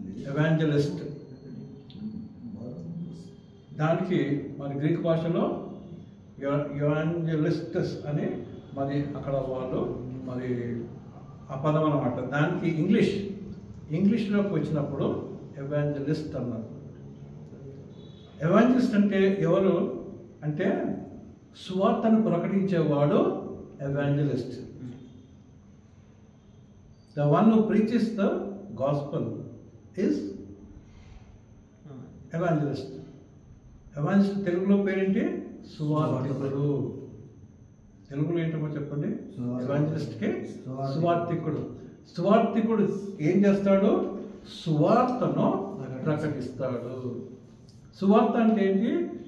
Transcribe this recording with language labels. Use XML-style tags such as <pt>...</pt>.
<te>Evangelist దానికి మరి Greek భాషలో ఎవాంజలిస్టస్ అని మరి అక్కడ వాళ్ళు మరి ఆ పదం అన్నమాట. దానికి ఇంగ్లీష్లోకి వచ్చినప్పుడు ఎవాంజలిస్ట్ అన్నారు. ఎవాంజలిస్ట్ అంటే ఎవరు అంటే సువార్తను ప్రకటించేవాడు evangelist.</te> <en>The one who preaches the gospel is evangelist.</en> <te>Evangelist తెలుగులో పేరేంటి? సువార్తికుడు. తెలుగులో ఏంటో చెప్పండి. ఎవాంజలిస్ట్కి సువార్తికుడు. సువార్తికుడు ఏం చేస్తాడు? సువార్తను ప్రకటిస్తాడు. సువార్త అంటే ఏంటి?</te>